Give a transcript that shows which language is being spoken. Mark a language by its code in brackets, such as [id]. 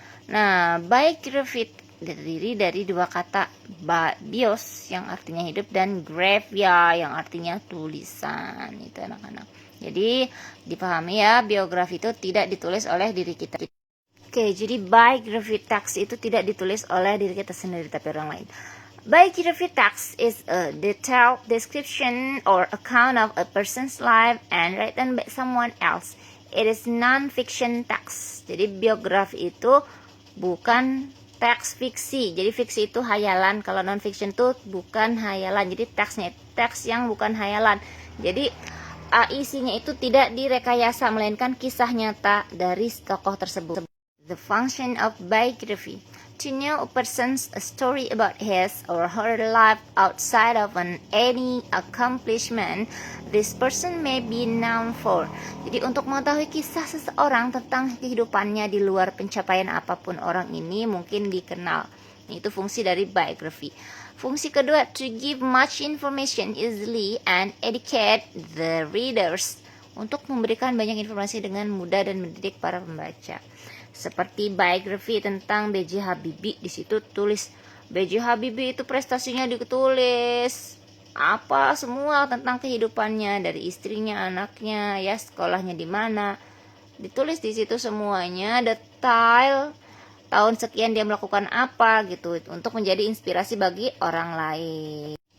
[id] Nah, biography terdiri dari dua kata, bios yang artinya hidup dan graphia yang artinya tulisan. Itu anak-anak. Jadi dipahami ya, biografi itu tidak ditulis oleh diri kita. Oke, jadi biography text itu tidak ditulis oleh diri kita sendiri tapi orang lain. [en] Biography text is a detailed description or account of a person's life and written by someone else. It is non-fiction text. [id] Jadi biografi itu bukan teks fiksi. Jadi fiksi itu hayalan, kalau non fiction itu bukan hayalan. Jadi teks yang bukan hayalan. Jadi isinya itu tidak direkayasa, melainkan kisah nyata dari tokoh tersebut. [en] The function of biography: to know a person's story about his or her life outside of any accomplishment this person may be known for. [id] Jadi untuk mengetahui kisah seseorang tentang kehidupannya di luar pencapaian apapun orang ini mungkin dikenal. Itu fungsi dari biography. Fungsi kedua, [en] to give much information easily and educate the readers. [id] Untuk memberikan banyak informasi dengan mudah dan mendidik para pembaca. Seperti biografi tentang B.J. Habibie, di situ tulis B.J. Habibie itu prestasinya ditulis apa semua tentang kehidupannya, dari istrinya, anaknya, ya sekolahnya di mana, ditulis di situ semuanya detail, tahun sekian dia melakukan apa gitu, untuk menjadi inspirasi bagi orang lain.